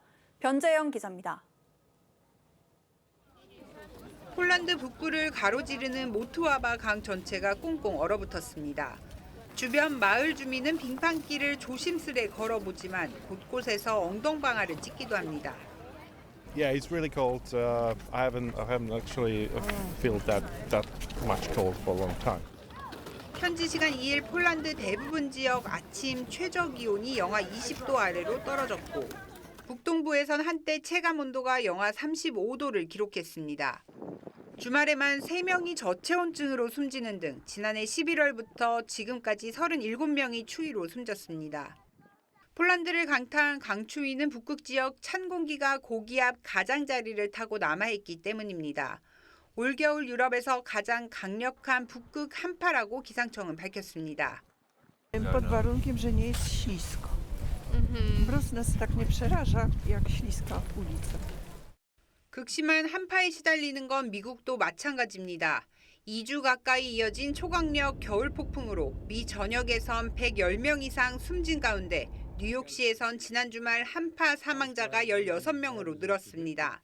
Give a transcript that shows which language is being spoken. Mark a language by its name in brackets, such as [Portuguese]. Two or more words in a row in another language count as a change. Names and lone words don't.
[Korean] 변재영 기자입니다. 폴란드 북부를 가로지르는 모트와바 강 전체가 꽁꽁 얼어붙었습니다. 주변 마을 주민은 빙판길을 조심스레 걸어보지만 곳곳에서 엉덩방아를 찍기도 합니다. [English] Yeah, it's really cold. I haven't actually felt that much cold for a long time. [Korean] 현지 시간 2일 폴란드 대부분 지역 아침 최저 기온이 영하 20도 아래로 떨어졌고 북동부에선 한때 체감 온도가 영하 35도를 기록했습니다. 주말에만 3명이 저체온증으로 숨지는 등 지난해 11월부터 지금까지 37명이 추위로 숨졌습니다. 폴란드를 강타한 강추위는 북극 지역 찬 공기가 고기압 가장자리를 타고 남아있기 때문입니다. 올겨울 유럽에서 가장 강력한 북극 한파라고 기상청은 밝혔습니다. [Polish] Pod warunkiem, że nie jest ślisko. Mróz nas tak nie przeraża jak śliska ulica. [Korean] 극심한 한파에 시달리는 건 미국도 마찬가지입니다. 2주 가까이 이어진 초강력 겨울 폭풍으로 미 전역에선 110명 이상 숨진 가운데 뉴욕시에선 지난 주말 한파 사망자가 16명으로 늘었습니다.